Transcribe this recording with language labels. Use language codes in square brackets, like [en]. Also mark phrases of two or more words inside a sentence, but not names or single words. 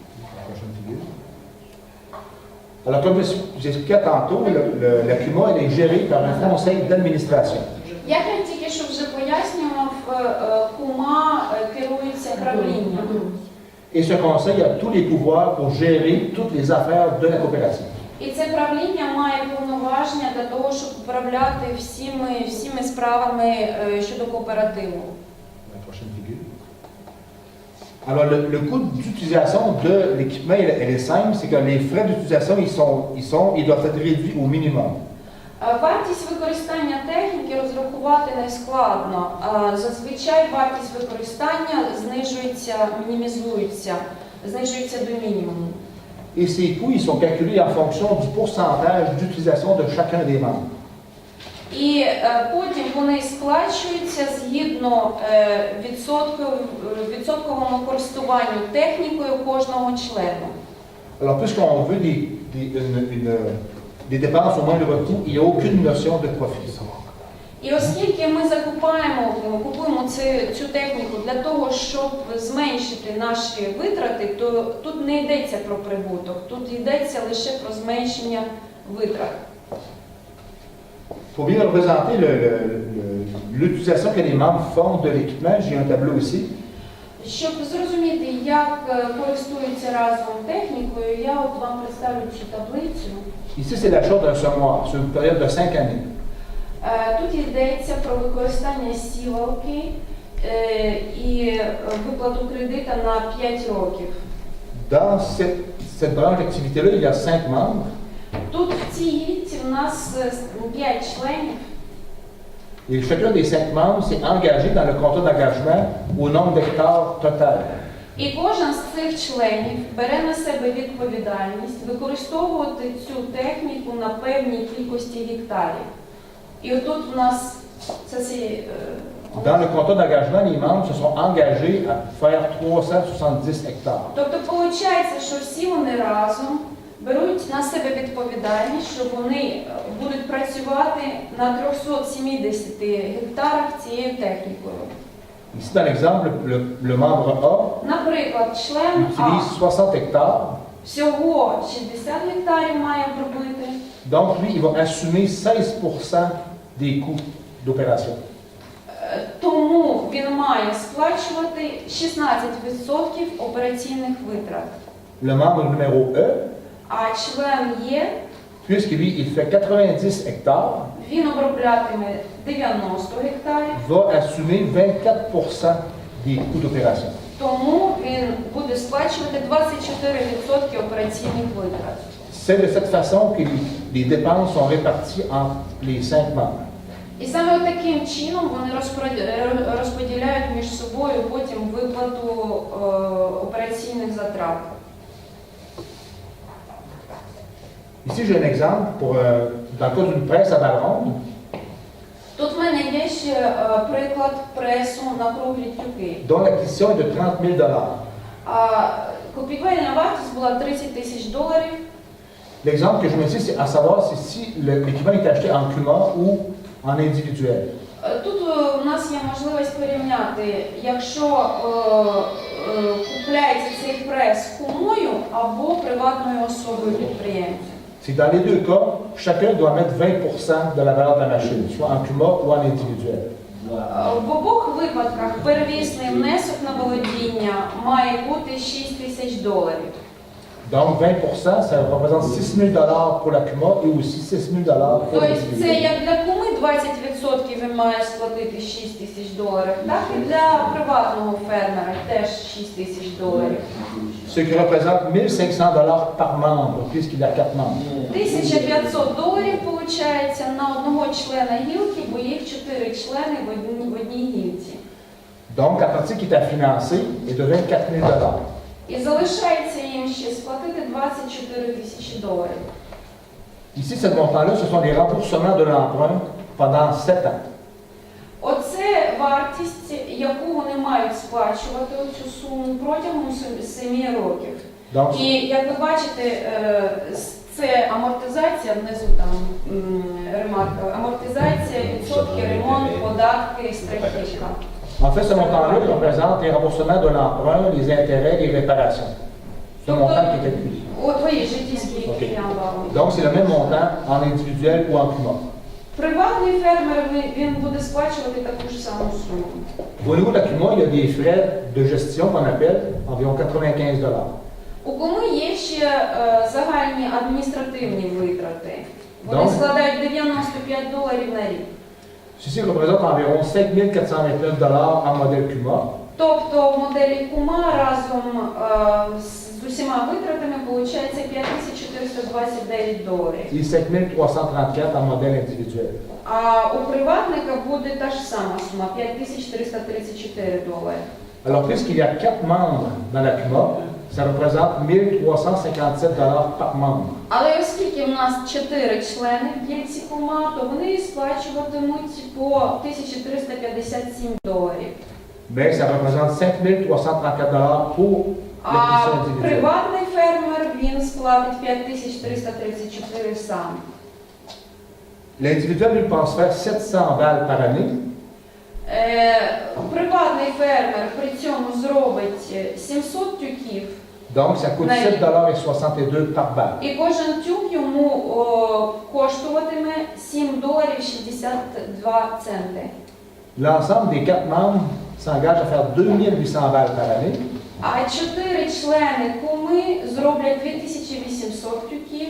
[fr] Alors, comme j'expliquais tantôt, la CUMA elle est gérée par un conseil d'administration. [uk] Як я тільки що вже пояснював, кума керується правлінням. [fr] Et ce conseil a tous les pouvoirs pour gérer toutes les affaires de la coopérative. [uk] І це правління має повноваження для того, щоб управляти всіми справами щодо кооперативу. [fr] La prochaine figure. Alors, le coût d'utilisation de l'équipement, elle est simple, c'est que les frais d'utilisation, ils doivent être réduits au minimum. [uk] Вартість використання техніки розрахувати не складно. Зазвичай вартість використання знижується до мінімуму. [fr] Et ces coûts, ils sont calculés en fonction du pourcentage d'utilisation de chacun des membres. [uk] І потім вони сплачуються згідно відсотковому користуванню технікою кожного члена. [fr] Alors, puisqu'on veut des dépenses au moindre coût, il n'y a aucune notion de profit. [uk] І оскільки ми купуємо цю техніку для того, щоб зменшити наші витрати, то тут не йдеться про прибуток, тут йдеться лише про зменшення витрат. [fr] Pour bien représenter l'utilisation que les membres font de l'équipement, j'ai un tableau ici. [uk] Щоб зрозуміти, як користуються разом технікою, я от вам представлю цю таблицю. [fr] Ici, c'est l'achat d'un semoir sur une période de 5 années. [uk] Тут йдеться про використання сівалки і виплату кредита на 5 років. [fr] Dans cette branche d'activité-là, il y a 5 membres. [uk] Тут в цій гілці в нас 5 членів. [fr] Et chacun des 5 membres s'est engagé dans le contrat d'engagement au nombre d'hectares total. [uk] І кожен з цих членів бере на себе відповідальність використовувати цю техніку на певній кількості гектарів. І отут в нас це [fr] Dans le contrat d'engagement, les membres se sont engagés à faire 370 hectares. [uk] Тобто виходить, що всі вони разом беруть на себе відповідальність, що вони будуть працювати на 370 гектарах цією технікою. [fr] Ici, dans l'exemple, le membre A [uk] Наприклад, член А [fr] utilise 60 hectares. [uk] всього 60 гектарів має обробити. [fr] Donc, lui, il va assumer 16% des coûts d'opération. [uk] Тому він має сплачувати 16% операційних витрат. [fr] Le membre numéro E, [uk] А член Є, [fr] puisque lui, il fait 90 hectares, [uk] він оброблятиме 90 гектарів, [fr] va assumer 24% des coûts d'opération. [uk] тому він буде сплачувати 24% операційних витрат. [fr] C'est de cette façon que les dépenses sont réparties entre les 5 membres. [uk] І саме таким чином вони розподіляють між собою потім виплату операційних затрат. [fr] Ici, j'ai un exemple dans le cas d'une presse à balles rondes. [uk] Тут в мене є ще приклад пресу на круглі тюки. [fr] Dont l'acquisition est de 30 000 $. [uk] Купівельна вартість була $30 000. [fr] L'exemple que je mets ici, c'est à savoir si l'équipement est acheté en CUMA ou en individuel. [uk] Тут у нас є можливість порівняти, якщо купляється цей прес кумою або приватною особою підприємцем. [fr] C'est que dans les deux cas, chacun doit mettre 20% de la valeur de la machine, soit en CUMA ou en individuel. [uk] В обох випадках первісний внесок на володіння має бути $6,000. [fr] Donc 20%, ça représente $6,000 pour la CUMA et aussi $6,000 pour [uk] Тобто це [fr] l'individuel. [uk] як для куми 20% він має сплатити $6,000, так і для приватного фермера теж $6,000. [fr] Ce qui représente $1,500 par membre, puisqu'il y a 4 membres. [uk] $1,500 виходить на одного члена гілки, бо їх 4 члени в одній гілці. [fr] Donc la partie qui est à financer est de $24,000. [uk] І залишається їм ще сплатити $24,000. [fr] Ici, ce montant-là, ce sont les remboursements de l'emprunt pendant 7 ans. [uk] Оце вартість, яку вони мають сплачувати цю суму протягом 7 років. [fr] Donc, [uk] І як ви бачите, це амортизація, внизу там ремарка, амортизація, відсотки, ремонт, податки, страхівка. [fr] en fait, ce montant-là représente les remboursements de l'emprunt, les intérêts, les réparations. C'est un montant qui est calculé. [uk] Твої життєві, які я вам. [fr] Donc, c'est le même montant en individuel ou en CUMA. [uk] Приватний фермер, він буде сплачувати таку ж саму суму. [fr] Au niveau de la CUMA, il y a des frais de gestion qu'on appelle environ $95. [uk] У куми є ще загальні адміністративні витрати. Вони Добре. складають $95 на рік. [fr] Ceci représente environ $5,429 en modèle CUMA. [uk] Тобто в моделі кума разом з усіма витратами виходить $5,429. [fr] Et $5,334 en modèle individuel. [uk] А у приватника буде та ж сама сума $5,334. [fr] Alors, puisqu'il y a 4 membres dans la CUMA, ça représente $1,357 par membre. [uk] Але оскільки в нас 4 члени в гільці кума, то вони сплачуватимуть по $1,357. [fr] Mais ça représente $5,334 pour [uk] А [fr] l'acquisition individuelle. [uk] приватний фермер, він сплатить $5,334 сам. [fr] L'individuel lui pense faire 700 balles par année. [uk] Приватний фермер при цьому зробить 700 тюків, [fr] Donc, ça coûte $7,62 par balle. [uk] і кожен тюк йому коштуватиме $7,62. [fr] L'ensemble des 4 membres s'engage à faire 2800 balles par année. [uk] А 4 члени куми зроблять 2800 тюків.